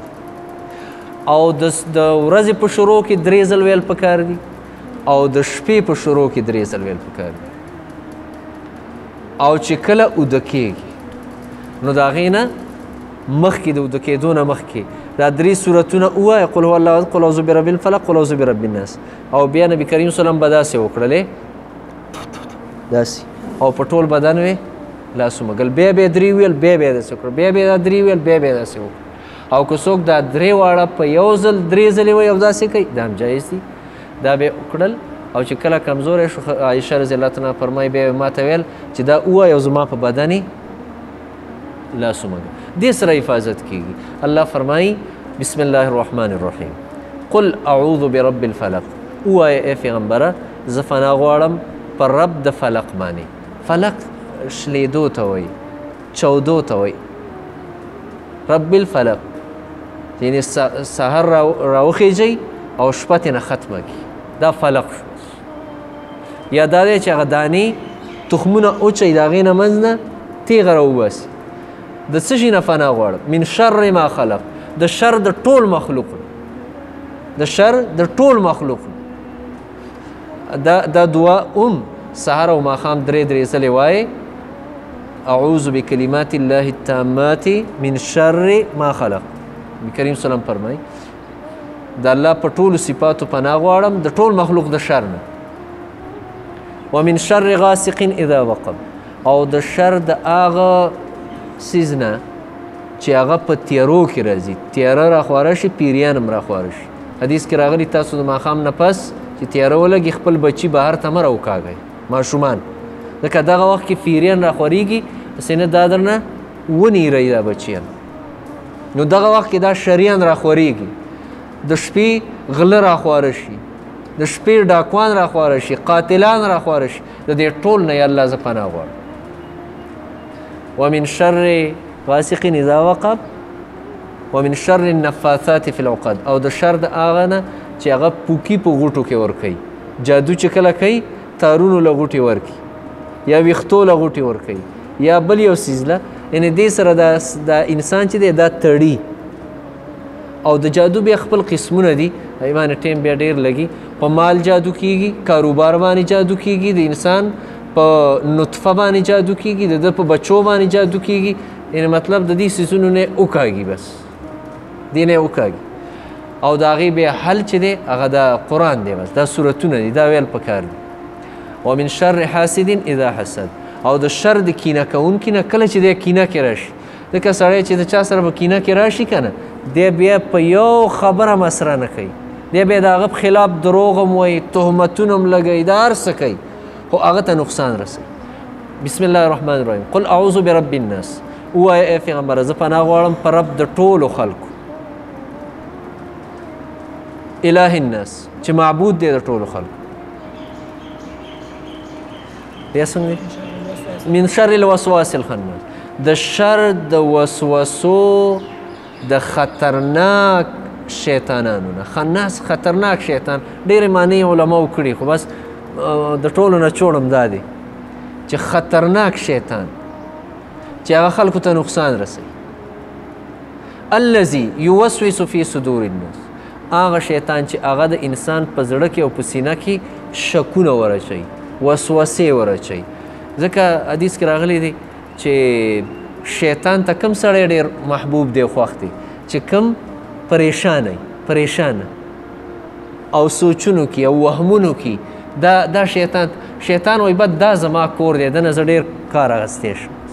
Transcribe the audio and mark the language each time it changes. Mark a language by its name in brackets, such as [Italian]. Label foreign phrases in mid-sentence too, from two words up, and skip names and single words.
[Pashto] او د ورځې په شروع کې 3 ځل ویل پکار دي، او د شپې په شروع کې 3 ځل ویل پکار دي. او چې کله اوده کېږي نو د هغې نه مخکې د اوده کېدو نه مخکې دا 3 صورتونه ووایه، [Arabic] قل هو الله احد، قل اعوذ برب الفلق، قل اعوذ برب الناس. [Pashto] او بیا نبي کریم [Arabic] صلی الله علیه وسلم [Pashto] به داسې وکړلې، داسې، او په ټول بدن وې لاسو مږل، بیا به یې 3 ویل، بیا به یې داسې وکړه، بیا به یې دا 3 ویل، بیا به یې داسې وکړه. او که څوک دا درې واړه په یو ځل درې ځلې وایي او داسې کوي دا هم جایز دي دا به یې وکړل او چې کله کمزوری شو عایشه [Arabic] رضی الله تعالی [Pashto] عنها فرمایي بیا یې ما ته ویل چې دا ووایه او زما په بدن یې لاس ومږه دې سره حفاظت کېږي الله فرمایي بسم [Arabic] الله الرحمن الرحیم قل اعوذ برب الفلق [Pashto] ووایه ای پیغمبره زه فنا غواړم په رب د فلق باندې فلق شلیدو ته وایي چودو ته وایي [Arabic] رب الفلق [Pashto] یعنی سحر راوخیږئ او شپه ترې نه ختمه کړي دا فلق شو یا دا دی چې هغه دانې تخمونه اوچوي د هغې نه منځ نه تیغه راوباسي د څه شي نه فنا غواړم [Arabic] من شر ما خلق [Pashto] د شر د ټول مخلوق د شر د ټول مخلوق دا دعا سحر او ماښام درې ځلې وایې [Arabic] اعوذ بکلمات الله التامات من شر ما خلق [Pashto] کریم سلام فرمایي د الله په ټولو صفاتو پناه غواړم د ټول مخلوق د شر نه [Arabic] ومن شر غاسق اذا وقب [Pashto] او د شر د هغه څیز نه چې هغه په تیارو کې راځي تیاره راخواره شي پیریان هم راخواره شي حدیث کې راغلي تاسو د ماښام نه پس چې تیاره ولګي خپل بچي بهر ته مه راوکاږئ ماشومان ځکه دغه وخت کې پیریان راخورېږي هسې نه دا درنه ونیروي دا بچیان نو دغه وخت کې دا شریان راخورېږي د شپې غله راخواره شي د شپې ډاکوان راخواره شي قاتلان راخواره شي د دې ټول نه یا الله زه پناه غواړم [Arabic] ومن شر غاسق اذا وقب ومن شر النفاثات في العقد [Pashto] او د شر د هغه نه چې هغه پوکي په غوټو کې ورکوي جادو چې کله کوي تارونو له غوټې ورکوي یا ویښتو له غوټې ورکوي یا بل یو څیز له یعنې دې سره دا انسان چې دی دا تړي او د جادو بیا خپل قسمونه دي هغې باندې ټیم بیا ډېر لګي په مال جادو کیږي کاروبار باندې جادو کیږي د انسان په نطفه باندې جادو کیږي د ده په بچو باندې جادو کیږي یعنې مطلب د دې څیزونو نه وکاږي بس دې نه وکاږي او د هغې بیا حل چې دی هغه د قرآن دی بس دا سورتونه دي دا ویل پکار دي [Arabic] ومن شر حاسد اذا حسد [Pashto] او د شر د کینه کوونکي نه کله چې دی کینه کې راشي ځکه سړی چې د چا سره په کینه کې راشي که نه دی بیا په یو خبره مسره نه کوي دی بیا د هغه په خلاف دروغ هم وایي تهمتونه هم لګوي دا هر څه کوي خو هغه ته نقصان رسوي [Arabic] بسم الله الرحمن الرحیم قل اعوذ برب الناس [Pashto] ووایه ای پیغمبره زه پناه غواړم په رب د ټولو خلکو [Arabic] اله الناس [Pashto] چې معبود دی د ټولو خلکو بیا څنګه دی [Arabic] من شر الوسواس الخناس [Pashto] د شر د وسوسو د خطرناک شیطانانو نه خناس خطرناک شیطان ډېرې معنی علماو کړي خو بس د ټولو نه چوړم دا دی چې خطرناک شیطان چې هغه خلکو ته نقصان رسوي [Arabic] الذي یوسوس فی صدور الناس [Pashto] هغه شیطان چې هغه د انسان په زړه کې او په سینه کې شکونه ورچوي وسوسې ورچوي ځکه حدیث کې راغلی دی چې شیطان ته کم سړی ډېر محبوب دی خوښ دی چې کم پریشانه او سوچونو کې او وهمونو کې دا شیطان وایي بد دا زما کور دی دنه زه ډېر کار اخیستی شم